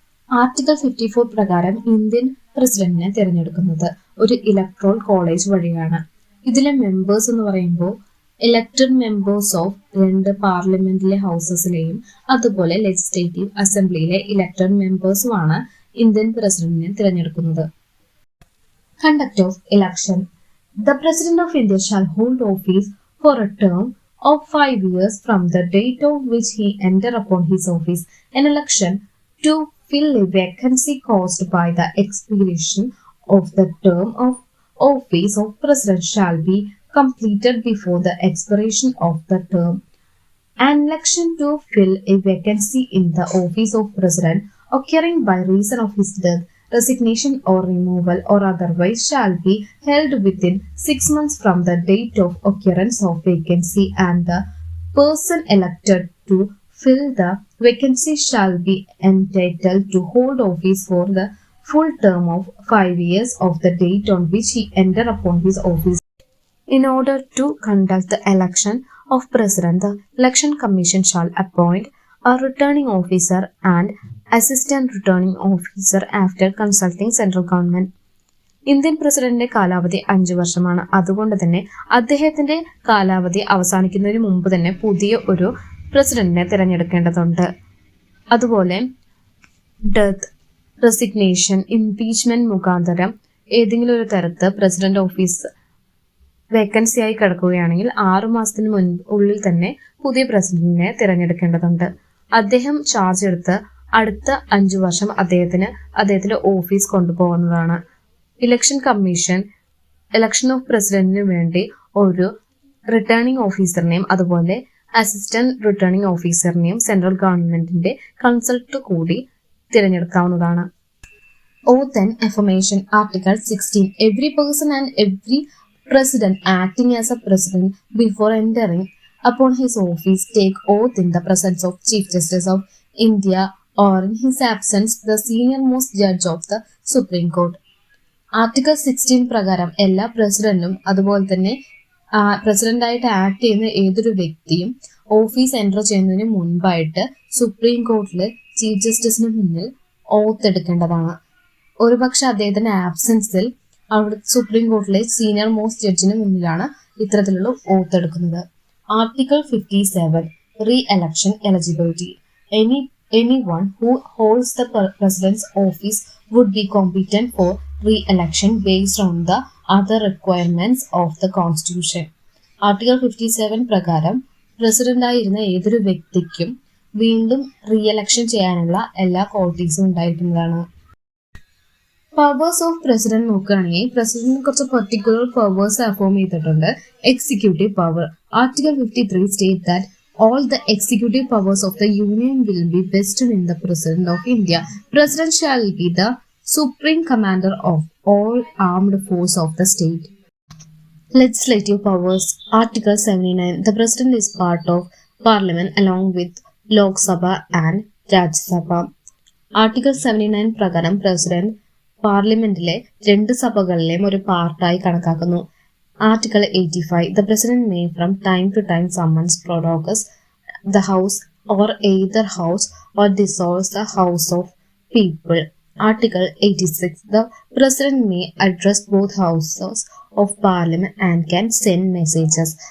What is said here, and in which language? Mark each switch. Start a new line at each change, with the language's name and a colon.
Malayalam: Article 54 പ്രകാരം Indian പ്രസിഡന്റിനെ തിരഞ്ഞെടുക്കുന്നത് ഒരു ഇലക്ട്രൽ കോളേജ് വഴിയാണ്. ഇതിലെ മെമ്പേഴ്സ് എന്ന് പറയുമ്പോൾ ഇലക്ടഡ് മെമ്പേഴ്സ് ഓഫ് 2 പാർലമെന്റിലെ ഹൗസസിലെയും അതുപോലെ ലെജിസ്ലേറ്റീവ് അസംബ്ലിയിലെ ഇലക്ടഡ് മെമ്പേഴ്സുമാണ് ഇന്ത്യൻ പ്രസിഡന്റിനെ തിരഞ്ഞെടുക്കുന്നത്. Conduct of election.
English: The President of India shall hold office for a term of 5 years from the date of which he enter upon his office. An election to fill a vacancy caused by the expiration of the term of office of President shall be completed before the expiration of the term. An election to fill a vacancy in the office of President occurring by reason of his death, resignation or removal or otherwise shall be held within 6 months from the date of occurrence of vacancy, and the person elected to fill the vacancy shall be entitled to hold office for the full term of 5 years of the date on which he entered upon his office. In order to conduct the election of President, the Election Commission shall appoint a returning officer and assistant returning officer after consulting central government.
Malayalam: Indian പ്രസിഡന്റിന്റെ കാലാവധി 5 വർഷമാണ്. അതുകൊണ്ട് തന്നെ അദ്ദേഹത്തിന്റെ കാലാവധി അവസാനിക്കുന്നതിന് മുമ്പ് തന്നെ പുതിയ ഒരു പ്രസിഡന്റിനെ തിരഞ്ഞെടുക്കേണ്ടതുണ്ട്. അതുപോലെ ഡെത്ത്, റെസിഗ്നേഷൻ, ഇംപീച്ച്മെന്റ് മുഖാന്തരം ഏതെങ്കിലും ഒരു തരത്ത് പ്രസിഡന്റ് ഓഫീസ് വേക്കൻസി ആയി കിടക്കുകയാണെങ്കിൽ 6 മാസത്തിന് ഉള്ളിൽ തന്നെ പുതിയ പ്രസിഡന്റിനെ തിരഞ്ഞെടുക്കേണ്ടതുണ്ട്. അദ്ദേഹം ചാർജ് എടുത്ത് അടുത്ത 5 വർഷം അദ്ദേഹത്തിന്റെ office കൊണ്ടുപോകുന്നതാണ്. Election commission election of പ്രസിഡന്റിന് വേണ്ടി ഒരു റിട്ടേണിംഗ് ഓഫീസറിനെയും അതുപോലെ അസിസ്റ്റന്റ് റിട്ടേണിംഗ് ഓഫീസറിനെയും സെൻട്രൽ ഗവൺമെന്റിന്റെ കൺസൾട്ട് കൂടി തിരഞ്ഞെടുക്കാവുന്നതാണ്.
English: Oath and affirmation. Article 16. Every person and every president acting as a president before entering upon his office take oath in the presence of Chief Justice of India or in his absence the senior most judge of the Supreme Court.
Malayalam: Article 16 പ്രകാരം എല്ലാ പ്രസിഡന്റും അതുപോലെ തന്നെ പ്രസിഡന്റായിട്ട് act ചെയ്യുന്ന ഏതൊരു വ്യക്തിയും office enter ചെയ്യുന്നതിന് മുൻപായിട്ട് സുപ്രീം കോർട്ടിൽ ചീഫ് ജസ്റ്റിസിന് മുന്നിൽ ഓത്ത് എടുക്കേണ്ടതാണ്. ഒരുപക്ഷെ അദ്ദേഹത്തിന്റെ ആബ്സെൻസിൽ അവിടെ സുപ്രീം കോർട്ടിലെ സീനിയർ മോസ്റ്റ് ജഡ്ജിന് മുന്നിലാണ് ഇത്തരത്തിലുള്ള ഓത്ത് എടുക്കുന്നത്. Article 57 re election eligibility.
English: Anyone who holds the president's office would be competent for re-election based on the other requirements of the constitution.
Malayalam: Article 57 പ്രകാരം പ്രസിഡന്റായിരുന്ന ഏതൊരു വ്യക്തിക്കും വീണ്ടും റീ എലക്ഷൻ ചെയ്യാനുള്ള എല്ലാ ക്വാളിറ്റീസും ഉണ്ടായിരിക്കുന്നതാണ്. പവേഴ്സ് ഓഫ് പ്രസിഡന്റ് നോക്കുകയാണെങ്കിൽ പ്രസിഡന്റിന് കുറച്ച് പെർട്ടിക്കുലർ പവേഴ്സ് അഫോം ചെയ്തിട്ടുണ്ട്. Executive power.
English: Article 53 state that all the executive powers of the Union will be vested in the President of India. President shall be the supreme commander of all armed force of the state. Legislative powers. Article 79. The President is part of Parliament along with Lok Sabha and Rajya Sabha.
Malayalam: Article 79 പ്രകാരം president പാർലമെന്റിലെ രണ്ട് സഭകളിലെയും ഒരു പാർട്ടായി കണക്കാക്കുന്നു.
English: Article 85. The President may from time to time summons prorogues the House or either House or dissolves the House of People. Article 86. The President may address both Houses of Parliament and can send messages.